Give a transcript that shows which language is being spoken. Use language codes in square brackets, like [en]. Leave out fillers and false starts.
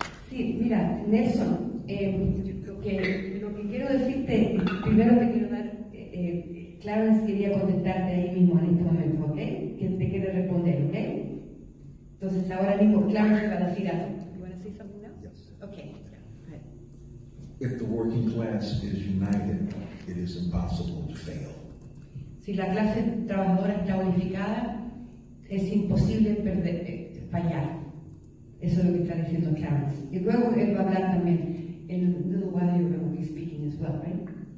[es] Sí, mira, Nelson, lo que quiero decirte, primero te quiero dar, Clarence quería contestarte ahí mismo en este momento, ¿ok? Que te quiere responder, ¿ok? Entonces ahora mismo Clarence va a decir algo. [en] You want to say something now? Yes. Okay. If the working class is united, it is impossible to fail. [es] Si la clase trabajadora está unificada, es imposible fallar. Eso es lo que está diciendo Clarence. Y luego él va a hablar también. [en] In a little while you're going to be speaking as well, right?